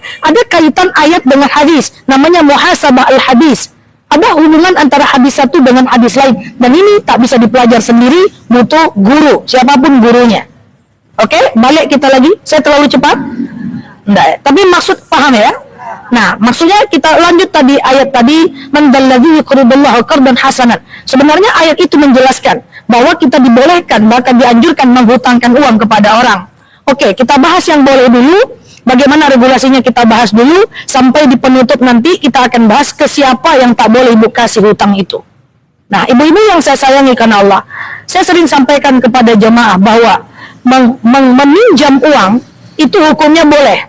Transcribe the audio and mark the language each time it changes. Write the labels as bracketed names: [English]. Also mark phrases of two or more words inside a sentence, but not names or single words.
[Indonesian] Ada kaitan ayat dengan hadis, namanya [Arabic] محاسبة الحديث. [Indonesian] Ada hubungan antara hadis satu dengan hadis lain, dan ini tak bisa dipelajari sendiri, butuh guru, siapapun gurunya. Oke, balik kita lagi. Saya terlalu cepat? Enggak ya? Tapi maksud paham ya? Nah, maksudnya kita lanjut tadi ayat tadi, [Arabic] من ذا الذي يقرض الله قرضا حسنا. [Indonesian] Sebenarnya ayat itu menjelaskan bahwa kita dibolehkan, bahkan dianjurkan menghutangkan uang kepada orang. Oke, kita bahas yang boleh dulu. Bagaimana regulasinya kita bahas dulu, sampai di penutup nanti kita akan bahas ke siapa yang tak boleh ibu kasih hutang itu. Nah, ibu-ibu yang saya sayangi karena Allah, saya sering sampaikan kepada jemaah bahwa meminjam uang itu hukumnya boleh.